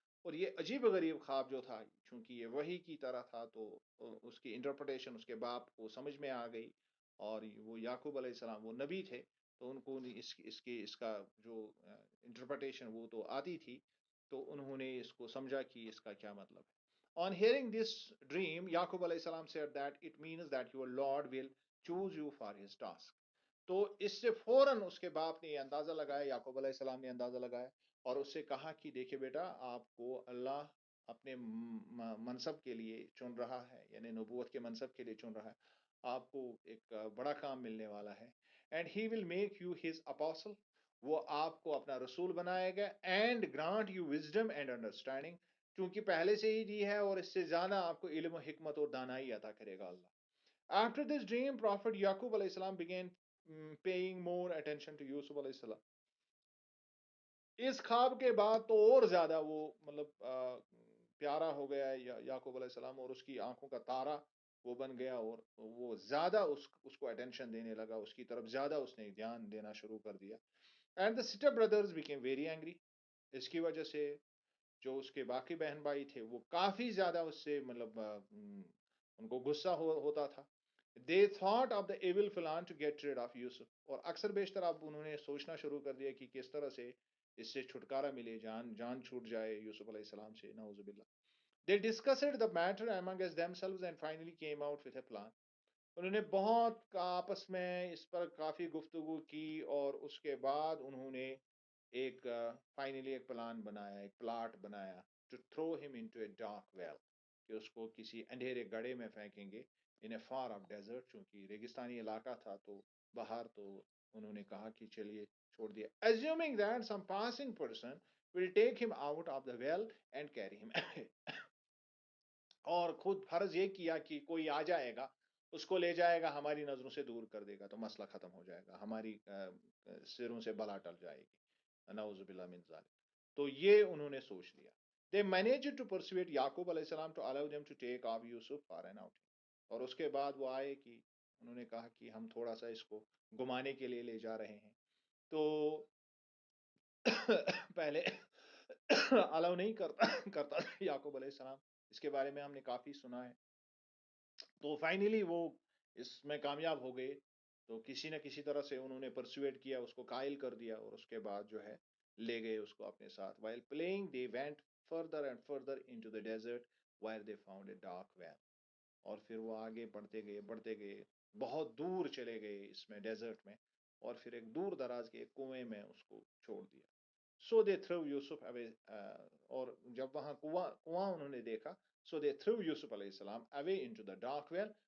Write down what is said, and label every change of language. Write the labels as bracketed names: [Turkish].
[Urdu] اور یہ عجیب و غریب خواب جو تھا، چونکہ یہ وحی کی طرح تھا، تو اس کی انٹرپریٹیشن اس کے باپ کو سمجھ میں آ گئی. اور وہ یعقوب علیہ السلام وہ نبی تھے، تو ان کو اس کا جو انٹرپریٹیشن وہ تو آتی تھی. تو انہوں نے اس کو سمجھا کہ اس کا کیا مطلب ہے. [English] On hearing this dream, Yaqub alayhi salam said that it means that your Lord will choose you for his task. [Urdu] تو اس سے فوراً اس کے باپ نے یہ اندازہ لگایا، یعقوب علیہ السلام نے اندازہ لگایا اور اس سے کہا کہ دیکھیں بیٹا، آپ کو اللہ اپنے منصب کے لیے چن رہا ہے، یعنی نبوت کے منصب کے لیے چن رہا ہے. آپ کو ایک بڑا کام ملنے والا ہے. [English] and he will make you his apostle, [Urdu] وہ آپ کو اپنا رسول بنائے گا. [English] and grant you wisdom and understanding, [Urdu] کیونکہ پہلے سے ہی دی ہے اور اس سے زیادہ آپ کو علم و حکمت اور دانائی عطا کرے گا اللہ. [English] After this dream, Prophet Yaqub alayhi salam began paying more attention to Yusuf alayhi salam. [Urdu] اس خواب کے بعد تو اور زیادہ وہ مطلب پیارا ہو گیا یعقوب علیہ السلام، اور اس کی آنکھوں کا تارا وہ بن گیا، اور وہ زیادہ اس کو اٹینشن دینے لگا، اس کی طرف زیادہ اس نے دھیان دینا شروع کر دیا. [English] And the step brothers became very angry. [Urdu] اس کی وجہ سے جو اس کے باقی بہن بھائی تھے وہ کافی زیادہ اس سے مطلب ان کو غصہ ہوتا تھا. [English] They thought of the evil plan to get rid of Yusuf. [Urdu] اور اکثر بیشتر اب انہوں نے سوچنا شروع کر دیا کہ کس طرح سے اس سے چھٹکارا ملے، جان چھوٹ جائے یوسف علیہ السلام سے، نعوذ باللہ. [English] They discussed the matter amongst themselves and finally came out with a plan. [Urdu] انہوں نے بہت آپس میں اس پر کافی گفتگو کی، اور اس کے بعد انہوں نے ایک فائنلی ایک پلان بنایا، ایک پلاٹ بنایا. [English] to throw him into a dark well, [Urdu] کہ اس کو کسی اندھیرے گڑھے میں پھینکیں گے. [English] in a far off desert, [Urdu] چونکہ ریگستانی علاقہ تھا تو باہر، تو انہوں نے کہا کہ چلیے چھوڑ دیا. [English] assuming that some passing person will take him out of the well and carry him away. [Urdu] اور خود فرض یہ کیا کہ کوئی آ جائے گا، اس کو لے جائے گا، ہماری نظروں سے دور کر دے گا، تو مسئلہ ختم ہو جائے گا، ہماری سروں سے بلا ٹل جائے گی. نعوذ باللہ من ذالک. تو یہ انہوں نے سوچ لیا. [English] They managed to persuade Yaqub علیہ السلام to allow them to take off Yusuf for an outing. [Urdu] اور اس کے بعد وہ آئے کہ انہوں نے کہا کہ ہم تھوڑا سا اس کو گھمانے کے لیے لے جا رہے ہیں. تو پہلے الاؤ نہیں کرتا یعقوب علیہ السلام، اس کے بارے میں ہم نے کافی سنا ہے. تو فائنلی وہ اس میں کامیاب ہو گئے. تو کسی نہ کسی طرح سے انہوں نے پرسویٹ کیا، اس کو قائل کر دیا، اور اس کے بعد جو ہے لے گئے اس کو اپنے ساتھ. [English] while playing they went further and further into the desert where they found a dark well. [Urdu] اور پھر وہ آگے بڑھتے گئے بہت دور چلے گئے اس میں ڈیزرٹ میں، اور پھر ایک دور دراز کے ایک کنویں میں اس کو چھوڑ دیا. [English] So they throw یوسف away. [Urdu] اور جب وہاں کنواں انہوں نے دیکھا، [English] So they throw یوسف علیہ السلام away into the dark well.